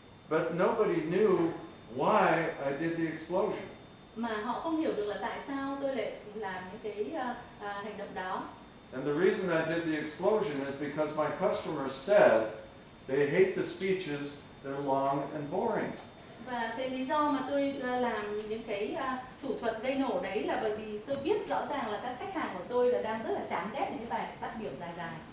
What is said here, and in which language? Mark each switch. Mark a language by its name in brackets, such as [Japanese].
[English] But nobody knew why I did the explosion. [Vietnamese] Mà họ không hiểu được là tại sao tôi lại làm những cái hành động đó. [English] And the reason I did the explosion is because my customers said they hate the speeches, they're long and boring. [Vietnamese] Và cái lý do mà tôi làm những cái thủ thuật gây nổ đấy là bởi vì tôi biết rõ ràng là các khách hàng của tôi là đang rất là chán ghét những cái bài phát biểu dài dài.